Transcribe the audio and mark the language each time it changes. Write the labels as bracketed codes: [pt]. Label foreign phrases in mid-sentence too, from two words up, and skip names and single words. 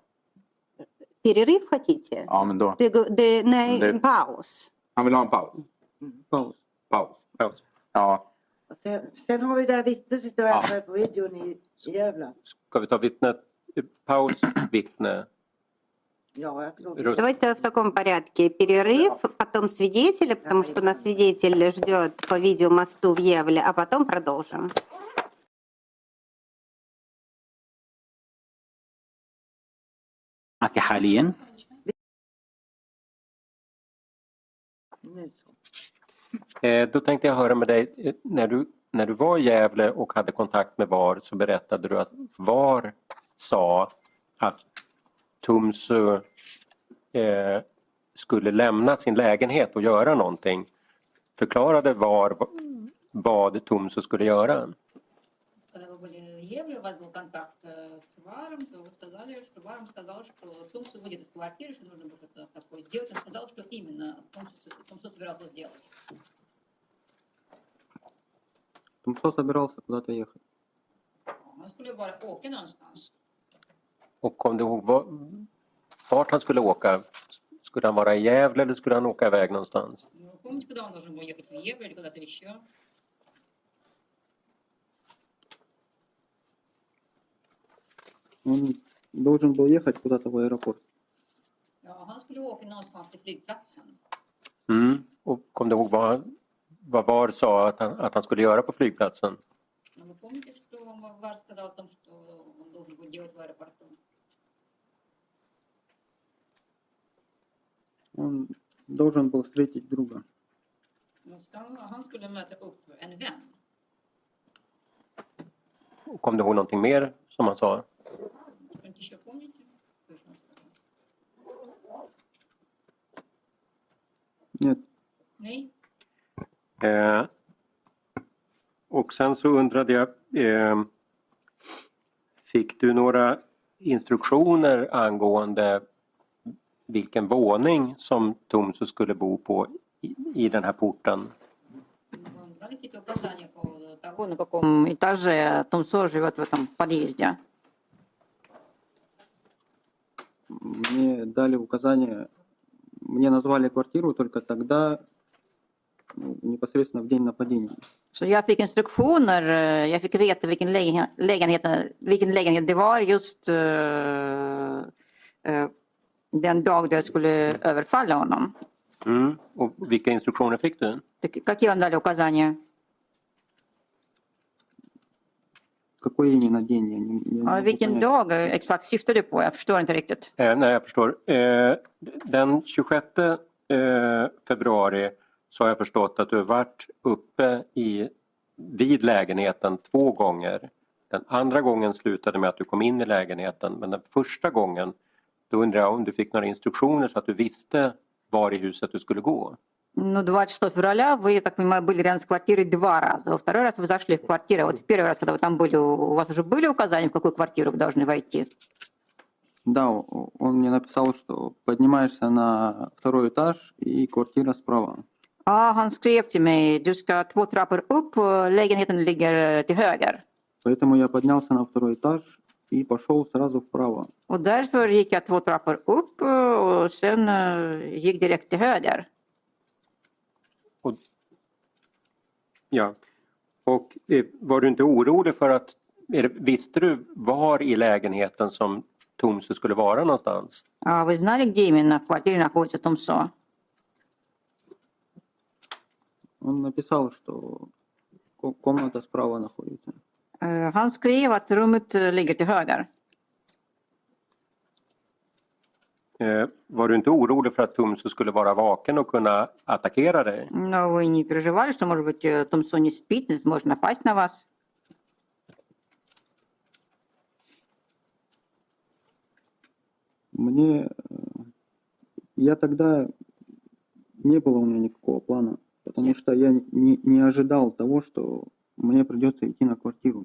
[ru] Перерыв хотите? [sv] Ja, men då. Nej, Det- en paus. Han vill ha en paus. [ru] Пауза. [sv] Paus. Ja, Och sen har vi det här vittnet sitter och väntar på videon i Gävle. Ska vi ta vittnet? Paus, vittne. Ja, jag tror det. Röst. [ru] Давайте в таком порядке. Перерыв, потом свидетели, потому что нас свидетель ждет по видеомосту в Евле, а потом продолжим. حاليا [sv] Nu så. Då tänkte jag höra med dig, när du var i Gävle och hade kontakt med VAR så berättade du att VAR sa att Tumsu skulle lämna sin lägenhet och göra någonting, förklarade vad Tumsu skulle göra. [ru] Когда вы были в Евле, у вас был контакт с Варом, то вы сказали, что Варом сказал, что Тумсу выйдет из квартиры, что нужно было что-то такое сделать. Он сказал, что именно Тумсу собирался сделать. Тумсо собирался куда-то ехать. [sv] Han skulle bara åka någonstans. Och kom du ihåg vart han skulle åka? Skulle han vara i Gävle eller skulle han åka iväg någonstans? [ru] Помните, куда он должен был ехать? В Евле или куда-то еще? Он должен был ехать куда-то в аэропорт. [sv] Ja, han skulle åka någonstans till flygplatsen. Och kom du ihåg vad VAR sa att han skulle göra på flygplatsen? [ru] Но вы помните, что Вар сказал о том, что он должен был делать в аэропорту? Он должен был встретить друга. [sv] Han skulle möta upp en vän. Och kom du ihåg någonting mer som han sa? [ru] Что-нибудь еще помните? Нет, [sv] Nej? Och sen så undrade jag, fick du några instruktioner angående vilken våning som Tumsu skulle bo på i den här porten? [ru] Дали какие-то указания по поводу того, на каком этаже Тумсо живет в этом подъезде? мне дали указание, мне назвали квартиру только тогда, непосредственно в день нападения. [sv] Så jag fick instruktioner, jag fick veta vilken lägenhet det var just den dag då jag skulle överfalla honom. Och vilka instruktioner fick du? [ru] Какие он дали указания? Какой именно день? Я не могу [sv] Vilken [ru] понять. [sv] dag exakt syftar du på? Jag förstår inte riktigt. Nej, jag förstår. Den 26 februari så har jag förstått att du har varit uppe vid lägenheten 2 gånger. Den andra gången slutade med att du kom in i lägenheten, men den första gången då undrar jag om du fick några instruktioner så att du visste var i huset du skulle gå. [ru] Ну, 26 февраля вы, я так понимаю, были рядом с квартирой 2 раза. Во второй раз вы зашли в квартиру. Вот в первый раз, когда вы там были, у вас уже были указания, в какую квартиру вы должны войти? Да, он мне написал, что поднимаешься на 2-й этаж и квартира справа. [sv] Ja, han skrev till mig, du ska 2 trappor upp, lägenheten ligger till höger. [ru] Поэтому я поднялся на 2-й этаж и пошел сразу вправо. [sv] Och därför gick jag 2 trappor upp och sen gick direkt till höger. Ja. Och var du inte orolig för att, visste du var i lägenheten som Tumsu skulle vara någonstans? [ru] А вы знали, где именно в квартире находится Тумсо? Он написал, что комната справа находится. [sv] Han skrev att rummet ligger till höger. Var du inte orolig för att Tumsu skulle vara vaken och kunna attackera dig? [ru] Но вы не переживали, что, может быть, Тумсо не спит, и сможет напасть на вас? Я тогда не было у меня никакого плана, потому что я не ожидал того, что мне придется идти на квартиру.